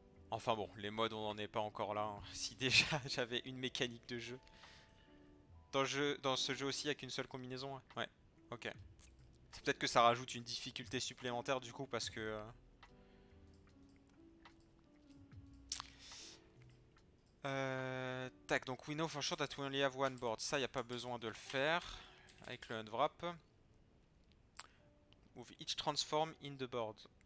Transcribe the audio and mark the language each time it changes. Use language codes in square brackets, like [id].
[fr] Enfin bon, les modes on n'en est pas encore là, hein. Si déjà j'avais une mécanique de jeu. Dans ce jeu aussi il n'y a qu'une seule combinaison, hein. Ouais, ok. C'est peut-être que ça rajoute une difficulté supplémentaire du coup parce que... tac, donc [en] we know for sure that we only have one board. [fr] Ça, il n'y a pas besoin de le faire avec le unwrap. [en] Move each transform in the board.